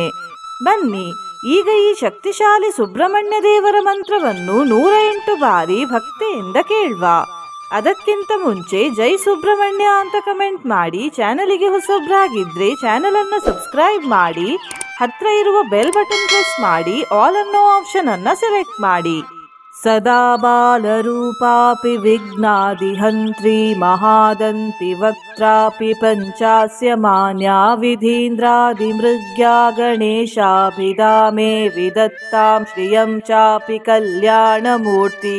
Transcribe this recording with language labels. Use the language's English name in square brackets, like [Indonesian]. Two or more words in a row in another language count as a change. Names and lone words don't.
[Kannada] ಬನ್ನಿ ಈಗ ಈ ಶಕ್ತಿಶಾಲಿ ಸುಬ್ರಹ್ಮಣ್ಯ ದೇವರ ಮಂತ್ರವನ್ನು 108 ಬಾರಿ ಭಕ್ತಿಯಿಂದ ಕೇಳುವ. ಅದಕ್ಕಿಂತ ಮುಂಚೆ ಜೈ ಸುಬ್ರಹ್ಮಣ್ಯ ಅಂತ ಕಮೆಂಟ್ ಮಾಡಿ, ಚಾನಲಿಗೆ ಹೊಸಬ್ರಾಗಿದ್ರೆ ಚಾನಲ್ ಅನ್ನು ಸಬ್ಸ್ಕ್ರೈಬ್ ಮಾಡಿ, ಹತ್ರ ಇರುವ [English] bell button press [Kannada] ಮಾಡಿ, ಆಲ್ ಅನ್ನೋ ಆಪ್ಷನ್ ಅನ್ನ ಸೆಲೆಕ್ಟ್ ಮಾಡಿ. [Sanskrit] ಸದಾ ಬಾಲರೂಪಾಪಿ ವಿಘ್ನಾದಿಹಂತ್ರಿ ಮಹಾದಂತಿ ವಕ್ತ್ರಾಪಿ ಪಂಚಾಸ್ಯ ಮಾನ್ಯಾ ವಿಧೀಂದ್ರಾದಿ ಮೃಗ್ಯಾ ಗಣೇಶಾಭಿಧಾಮೇ ವಿದತ್ತಾಂ ಶ್ರಿಯಂ ಚಾಪಿ ಕಲ್ಯಾಣ ಮೂರ್ತಿ.